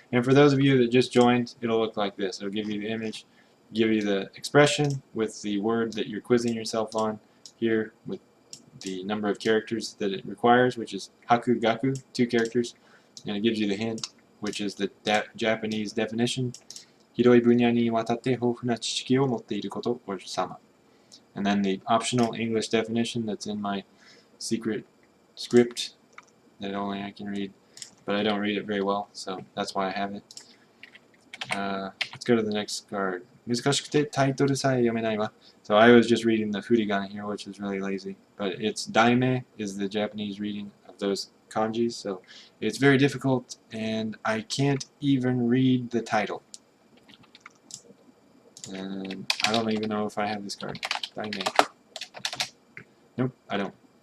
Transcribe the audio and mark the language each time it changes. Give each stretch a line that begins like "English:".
English: And for those of you that just joined, it'll look like this. It'll give you the image, give you the expression with the word that you're quizzing yourself on here with the number of characters that it requires, which is haku gaku, 2 characters, and it gives you the hint, which is the Japanese definition,
Japanese: 広い分野にわたって豊富な知識を持っていること
English: or sama. And then the optional English definition that's in my secret script that only I can read, but I don't read it very well, so that's why I have it. Let's go to the next card.
Japanese: 難しくてタイトルさえ読めないわ.
English: So I was just reading the furigana here, which is really lazy. But it's daime is the Japanese reading of those kanjis, so it's very difficult, and I can't even read the title. And I don't even know if I have this card. Daime. Nope, I don't.